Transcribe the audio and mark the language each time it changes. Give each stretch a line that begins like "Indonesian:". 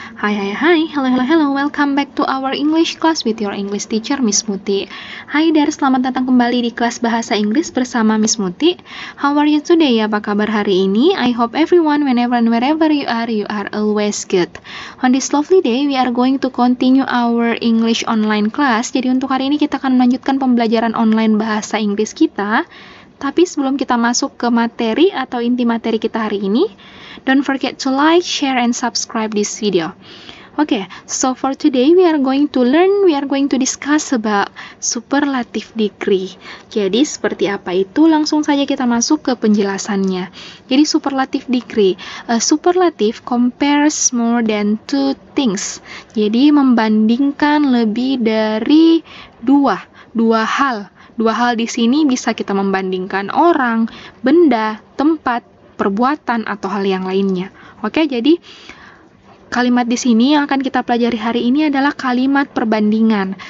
English: Hi, hello, welcome back to our English class with your English teacher Miss Muti.
Indonesian: Hai there, selamat datang kembali di kelas bahasa Inggris bersama Miss Muti.
English: How are you today?
Indonesian: Apa kabar hari ini?
English: I hope everyone, whenever and wherever you are always good. On this lovely day, we are going to continue our English online class.
Indonesian: Jadi untuk hari ini kita akan melanjutkan pembelajaran online bahasa Inggris kita. Tapi sebelum kita masuk ke materi atau inti materi kita hari ini,
English: don't forget to like, share, and subscribe this video. Okay, so for today we are going to discuss about superlative degree.
Indonesian: Jadi seperti apa itu? Langsung saja kita masuk ke penjelasannya.
English: Jadi superlative degree, superlative compares more than two things.
Indonesian: Jadi membandingkan lebih dari dua hal. Dua hal di sini bisa kita membandingkan orang, benda, tempat, perbuatan, atau hal yang lainnya. Oke, jadi kalimat di sini yang akan kita pelajari hari ini adalah kalimat perbandingan.